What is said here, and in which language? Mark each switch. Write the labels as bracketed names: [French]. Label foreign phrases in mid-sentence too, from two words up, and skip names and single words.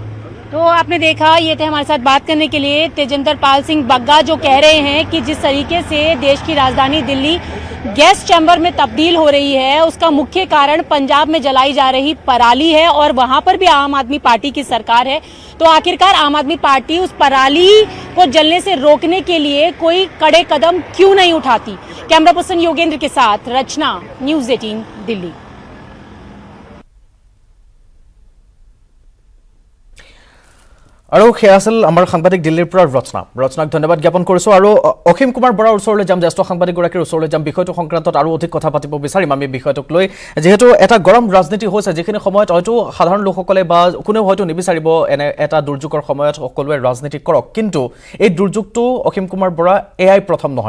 [Hindi] तो आपने देखा, ये थे हमारे साथ बात करने के लिए तेजिंदर पाल सिंह बग्गा, जो कह रहे हैं कि जिस तरीके से देश की राजधानी दिल्ली गैस चैम्बर में तब्दील हो रही है उसका मुख्य कारण पंजाब में जलाई जा रही पराली है और वहां पर भी आम आदमी पार्टी की सरकार है। तो आखिरकार आम आदमी पार्टी उस पराली को जलने से रोकने के लिए कोई कड़े कदम क्यों नहीं उठाती? कैमरा पर्सन योगेंद्र के साथ रचना, न्यूज़ 18 दिल्ली। [Assamese] আৰু সেয়া আছিল আমাৰ সাংবাদিক দিল্লীৰ পৰা ৰচনাক ধন্যবাদ জ্ঞাপন কৰিছোঁ। আৰু অসীম কুমাৰ বৰাৰ ওচৰলৈ যাম, জ্যেষ্ঠ সাংবাদিকগৰাকীৰ ওচৰলৈ যাম, বিষয়টো সংক্ৰান্তত আৰু অধিক কথা পাতিব বিচাৰিম আমি বিষয়টোক লৈ। যিহেতু এটা গৰম ৰাজনীতি হৈছে, যিখিনি সময়ত হয়তো সাধাৰণ লোকসকলে বা কোনেও হয়তো নিবিচাৰিব এনে এটা দুৰ্যোগৰ সময়ত সকলোৱে ৰাজনীতি কৰক, কিন্তু এই দুৰ্যোগটো অসীম কুমাৰ বৰা এয়াই প্ৰথম নহয়।